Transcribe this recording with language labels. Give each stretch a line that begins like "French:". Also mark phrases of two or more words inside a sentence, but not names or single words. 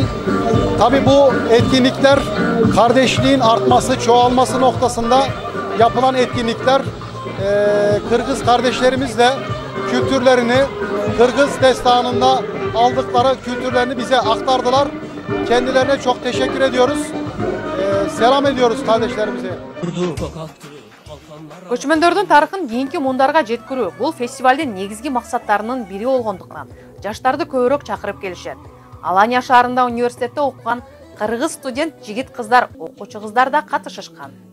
Turkish: Tabii bu etkinlikler kardeşliğin artması, çoğalması noktasında yapılan etkinlikler. Kırgız kardeşlerimizle kültürlerini, Kırgız destanında aldıkları kültürlerini bize aktardılar. Kendilerine çok teşekkür ediyoruz. Selam ediyoruz kardeşlerimize.
Kyrgyz: Көчмөндөрдүн тарыхын кийинки муундарга жеткирүү бул фестивалдын негизги максаттарынын бири болгондуктан жаштарды көбүрөөк чакырып келишет. Алания шаарында университетте окуган кыргыз студент жигит кыздар, окуучу кыздар да катышышкан.